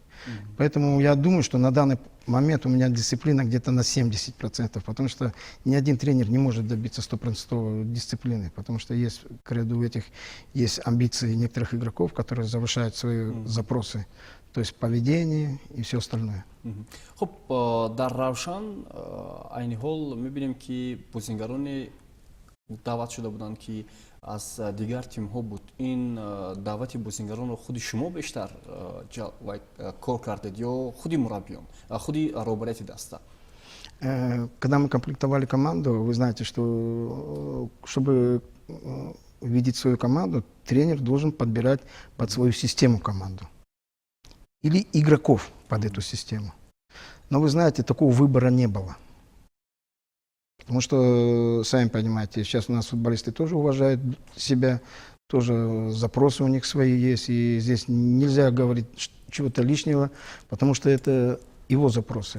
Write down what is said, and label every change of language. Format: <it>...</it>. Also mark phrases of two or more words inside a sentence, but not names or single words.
<ru>Поэтому я думаю, что на данный момент у меня дисциплина где-то на 70%, потому что ни один тренер не может добиться 100% дисциплины, потому что есть к ряду этих есть амбиции некоторых игроков, которые завышают свои запросы, то есть поведение и все остальное.</ru> <tg>хуб дар Равшан айни ҳол мебинем ки бозингароне даъват шуда буданд ки аз дигар тимҳо буд. Ин даъвати бозингаронро худи шумо бештар кор кардед ё худи мураббиён, худи роҳбарияти даста?</tg> <ru>Когда мы комплектовали команду, вы знаете, что чтобы видеть свою команду, тренер должен подбирать под свою систему команду. Или игроков под эту систему. Но вы знаете, такого выбора не было. Потому что, сами понимаете, сейчас у нас футболисты тоже уважают себя, тоже запросы у них свои есть, и здесь нельзя говорить чего-то лишнего, потому что это его запросы.</ru>